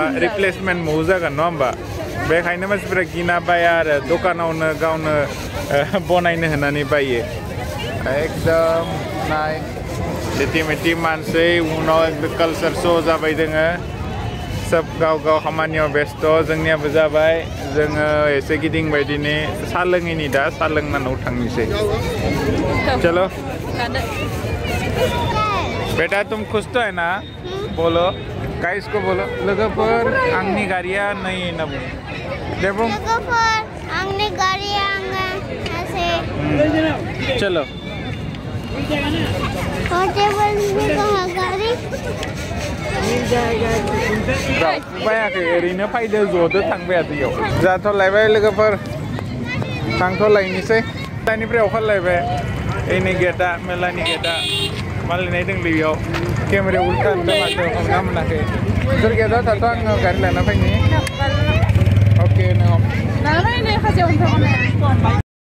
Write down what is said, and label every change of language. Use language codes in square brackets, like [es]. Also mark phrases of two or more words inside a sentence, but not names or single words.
[brx] रिप्लेसमेन्ट मौ जागोन नङा होमबा बेखायनो मानसिफोरा गिना बाया आरो दखानावनो गावनो बनायनो होनानै बायो एकदम नाय लेटिमेटि मानसै उनाव एकदम [en] culture show' [brx] जाबाय दोङो सब गाव गाव खामानियाव बेस्थ' जोंनियाबो जाबाय जोङो एसे गिदिंबाय दिनै साहा लोङैनि दा साहा लोंनानै थांनोसै चलो [hi] बेटा तुम खुश तो है ना बोलो गाइस को बोलो [brx] लोगोफोर आंनि गारिया नै होनना बुं दे बुं लोगोफोर आंनि गारिया ऐसे चलो [hi] पोर्टेबल में कहाँ गाड़ी [brx] बायाखै ओरैनो फैदो ज'दो थांबाय दैयाव जाथ'लायबाय लोगोफोर थांथ'लायनोसै दानिफ्राय अखारलायबाय एनि गेटआ मेलानि गेटआ मालिनाय दं बेयाव केमेरायाव उल्टा होनदों माथो हमना मोनाखै सोर गेटआव थाथ' आङो गारि लाना फैनि अके नों